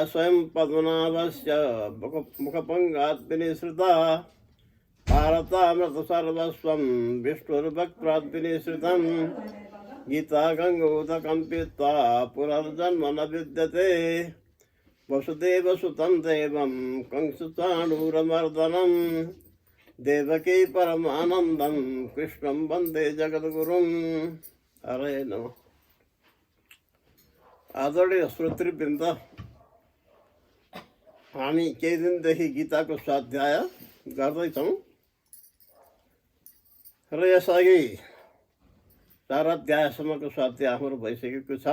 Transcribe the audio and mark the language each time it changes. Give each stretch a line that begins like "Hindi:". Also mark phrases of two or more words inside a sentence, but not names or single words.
Sanskrit: स्वयं पद्मनाभस्य मुखपंगात् विनिसृता भारतामृत सर्वस्वं विष्णुर्भक्त्रात् विनिसृतं गीता गंगोदकं पीत्वा पुनर्जन्म न विद्यते वसुदेवसुतं देवं कंसचाणूरमर्दनं देवकी परमानन्दं कृष्णं वन्दे जगद्गुरुं। हरे नमः।
Nepali: आदरणीय श्रोतृवृन्द, हामी केही दिनदेखि गीताको स्वाध्याय गर्दैछौँ र यसअघि 4 अध्यायसम्मको स्वाध्याय हाम्रो भइसकेको छ।